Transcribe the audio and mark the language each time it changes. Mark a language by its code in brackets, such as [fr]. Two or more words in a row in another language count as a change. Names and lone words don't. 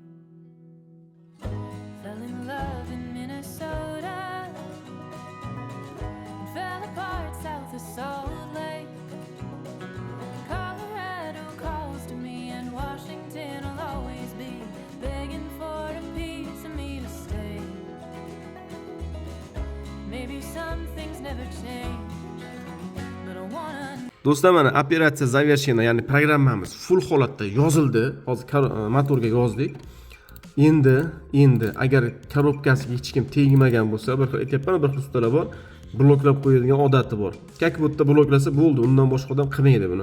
[en] Fell in love in Minnesota, and fell apart south of Salt Lake. Colorado calls to me, and Washington will always be begging for a piece of me to stay. Maybe some things never change, but I wanna. [uz] Do'stlar, mana [ru] операция завершена, [uz] ya'ni programmamiz full holatda yozildi. Hozir motorga yozdik. Endi agar korobkasiga hech kim tegmagan bo'lsa, bir xil aytyapman, bir xil ustalar bor, bloklab qo'yadigan odati bor. [ru] Как будто [uz] bloklasa bo'ldi, undan boshqa odam qilmaydi buni.